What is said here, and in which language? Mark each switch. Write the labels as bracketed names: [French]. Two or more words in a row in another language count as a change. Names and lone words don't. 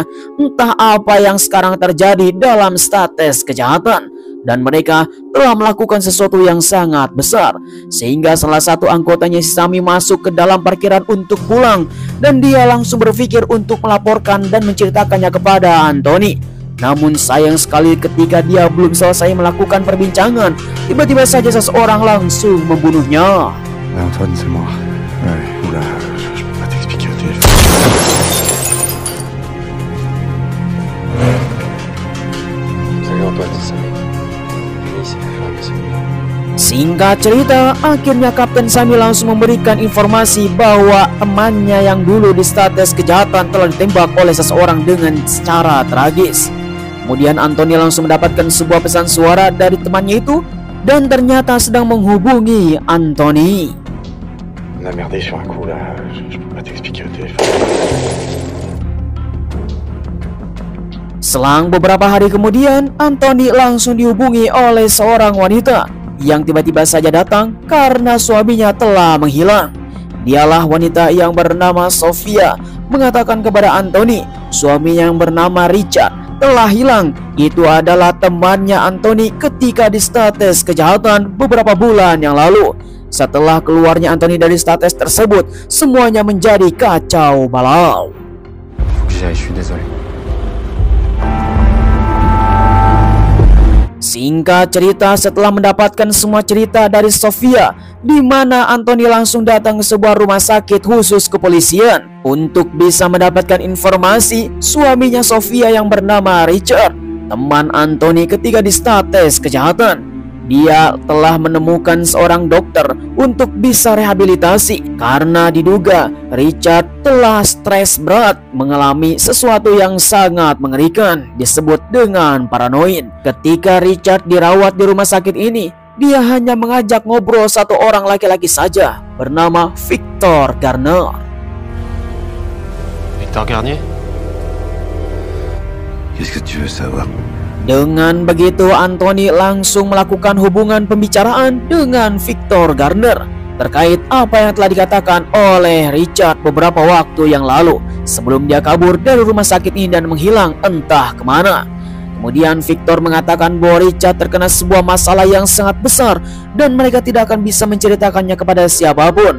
[Indonesian] Entah apa yang sekarang terjadi dalam status kejahatan, dan mereka telah melakukan sesuatu yang sangat besar, sehingga salah satu anggotanya si Sami masuk ke dalam parkiran untuk pulang, dan dia langsung berpikir untuk melaporkan dan menceritakannya kepada Anthony. Namun sayang sekali ketika dia belum selesai melakukan perbincangan, tiba-tiba saja seseorang langsung membunuhnya. [French] Antoine, c'est moi. Ouais, oula, je peux pas t'expliquer au téléphone. Salut Antoine, c'est ça. [Indonesian] Singkat cerita, akhirnya Kapten Sami langsung memberikan informasi bahwa temannya yang dulu di status kejahatan telah ditembak oleh seseorang dengan secara tragis. Kemudian Anthony langsung mendapatkan sebuah pesan suara dari temannya itu, dan ternyata sedang menghubungi Anthony. [French] On a merdé sur un coup là, je peux pas t'expliquer au téléphone. [Indonesian] Selang beberapa hari kemudian, Anthony langsung dihubungi oleh seorang wanita yang tiba-tiba saja datang karena suaminya telah menghilang. Dialah wanita yang bernama Sofia, mengatakan kepada Anthony suami yang bernama Richard telah hilang. Itu adalah temannya Anthony ketika di status kejahatan beberapa bulan yang lalu. Setelah keluarnya Anthony dari status tersebut, semuanya menjadi kacau balau. [French] Je suis désolé. [Indonesian] Singkat cerita, setelah mendapatkan semua cerita dari Sofia, di mana Anthony langsung datang ke sebuah rumah sakit khusus kepolisian untuk bisa mendapatkan informasi suaminya Sofia yang bernama Richard, teman Anthony ketika di status kejahatan. dia telah menemukan seorang dokter untuk bisa rehabilitasi karena diduga Richard telah stres berat mengalami sesuatu yang sangat mengerikan disebut dengan paranoid. Ketika Richard dirawat di rumah sakit ini, dia hanya mengajak ngobrol satu orang laki-laki saja bernama Victor Garner. [French] Victor Garnier? Qu'est-ce que tu veux savoir? [Indonesian] Dengan begitu, Anthony langsung melakukan hubungan pembicaraan dengan Victor Garner terkait apa yang telah dikatakan oleh Richard beberapa waktu yang lalu sebelum dia kabur dari rumah sakit ini dan menghilang entah kemana. Kemudian Victor mengatakan bahwa Richard terkena sebuah masalah yang sangat besar dan mereka tidak akan bisa menceritakannya kepada siapapun.